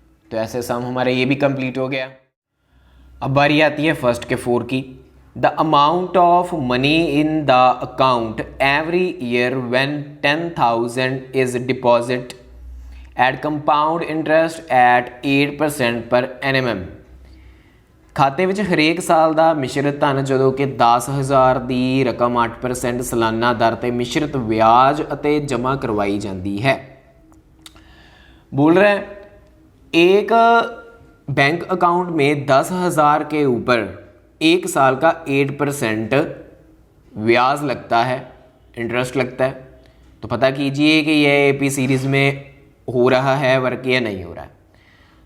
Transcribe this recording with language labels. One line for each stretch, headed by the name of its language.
Hindi: तो ऐसे सम हमारा ये भी कंप्लीट हो गया। अब बारी आती है फर्स्ट के 4 की।
English: the amount of money in the account every year when 10,000 is deposit at compound interest at 8% per annum
Punjabi: ਖਾਤੇ ਵਿੱਚ ਹਰੇਕ ਸਾਲ ਦਾ ਮਿਸ਼ਰਿਤ ਧਨ ਜਦੋਂ ਕਿ 10,000 ਦੀ ਰਕਮ 8% ਸਾਲਾਨਾ ਦਰ ਤੇ ਮਿਸ਼ਰਿਤ ਵਿਆਜ ਅਤੇ ਜਮ੍ਹਾਂ ਕਰਵਾਈ ਜਾਂਦੀ है।
Hindi: बोल रहा है एक बैंक अकाउंट में 10,000 के ऊपर एक साल का 8% ब्याज लगता है, इंटरेस्ट लगता है। तो पता कीजिए कि यह एपी सीरीज़ में हो रहा है वर्क या नहीं हो रहा है।